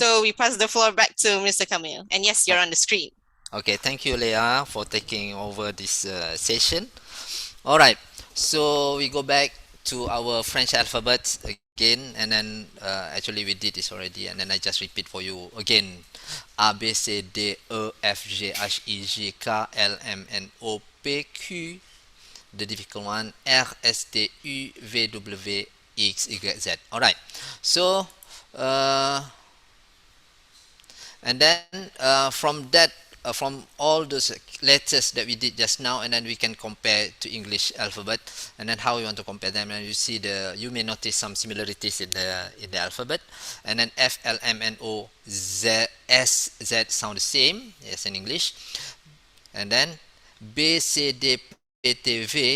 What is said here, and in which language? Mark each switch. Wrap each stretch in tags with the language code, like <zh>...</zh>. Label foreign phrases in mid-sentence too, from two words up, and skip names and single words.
<en>So we pass the floor back to Mr. Kamil. And yes, you're on the screen. Okay, thank you, Leah, for taking over this session. All right, so we go back to our French alphabet again, and then actually we did this already, and then I just repeat for you again. A, B, C, D, E, F, G, H, I, J, K, L, M, N, O, P, Q, the difficult one, R, S, T, U, V, W, X, Y, Z. All right, so and then from that from all those letters that we did just now, and then we can compare to English alphabet, and then how we want to compare them, and you may notice some similarities in the alphabet, and then F, L, M, N, O, Z, S, Z sound the same as in English, and then B, C, D, P, T, V.</en>